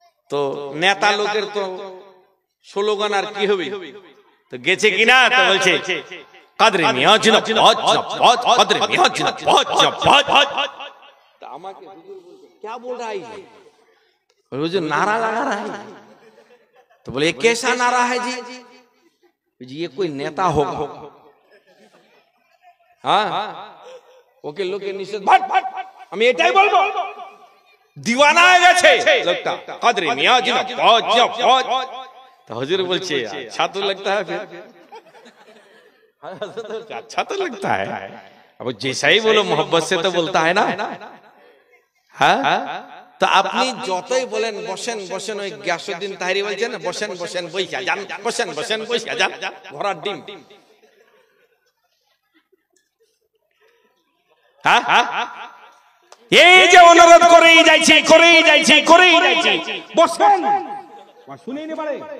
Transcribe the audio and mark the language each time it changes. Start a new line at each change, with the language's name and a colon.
Bangla: তো নেতা লোকের তো স্লোগান আর কি হবে, তো গেছে কিনা, তো বলছে, কাদরি মিয়া জিন্দাবাদ, জিন্দাবাদ, কাদরি মিয়া জিন্দাবাদ, জিন্দাবাদ। তো আমাকে হুজুর বলছে,
Hindi: क्या बोल रहा है? হুজুর नारा लगा रहा है। तो बोले, ये कैसा नारा है जी? जी ये कोई नेता होगा।
Bangla: हाँ, ওকে লোকে নিষেধ, আমি এটাই বলবো, দিওয়ানা হয়ে গেছে লোকটা, কাদরি মিয়া জিন্দাবাদ, জিন্দাবাদ।
Hindi: तो हुजूर बोलছে, अच्छा तो लगता है, फिर अच्छा तो लगता है। अब जैसा ही बोलो मोहब्बत से तो बोलता है ना।
Bangla: हाँ, তো আপনি যতই বলেন বসেন বসেন, ওই গিয়াসউদ্দিন তাহেরি বলছেন, বসেন বসেন বইসা যান, বসেন বসেন বইসা যান, ঘোড়ার ডিম। হ্যাঁ, এই যে অনুরোধ করেই যাইছি, করেই যাইছি, করেই যাইছি, বসেন, শুনেই নে পারে।